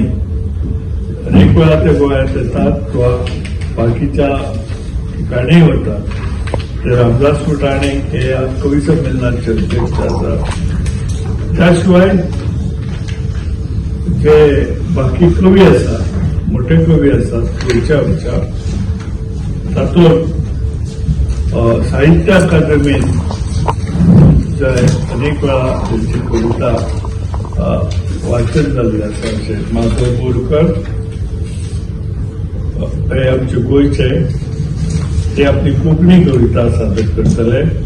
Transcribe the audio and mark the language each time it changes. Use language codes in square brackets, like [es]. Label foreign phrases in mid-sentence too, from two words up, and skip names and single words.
[mr] अनेक वेळा ते गोव्यात येतात किंवा बाकीच्या ठिकाणी होतात. ते रामदास फुटाणे हे कवी संमेलनाचे अध्यक्ष असतात. [kok] त्याशिवाय जे बाकी कवी असतात, मोठे कवी असतात गोंयच्या आमच्या, तातूंत साहित्य अकादमीन जे अनेक वेळा त्यांची कविता वाचन झाले आसा. असे माधव बोरकर हे आमचे गोंयचे, ते आपली कोंकणी कविता सादर करतले.